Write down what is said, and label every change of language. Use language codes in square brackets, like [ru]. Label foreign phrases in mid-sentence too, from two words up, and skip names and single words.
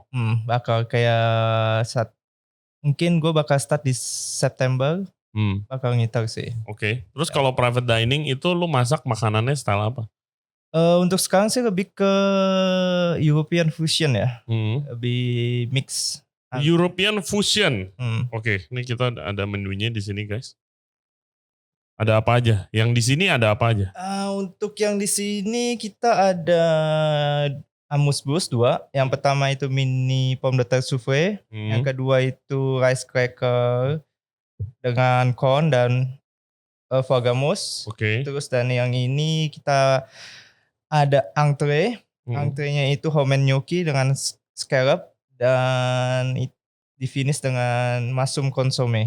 [id] Bakal kayak mungkin gue bakal start di September. Bakal ngiter sih. Oke. Terus kalau [en] private dining [id] itu lu masak makanannya style apa? Untuk sekarang sih lebih ke [en] European fusion [id] ya. Lebih mix. [en] European fusion. [id] Oke, ini kita ada menunya di sini guys. Ada apa aja? Yang di sini ada apa aja? Untuk yang di sini kita ada amuse-bouche 2. Yang pertama itu [fr] mini pomme de terre soufflé. [id] Yang kedua itu [en] rice cracker [id] dengan corn dan [fr] foie gras. [id] Oke. Terus dan yang ini kita ada entree. Entreenya itu homemade gnocchi dengan scallop dan di finish dengan [en] mushroom consomme.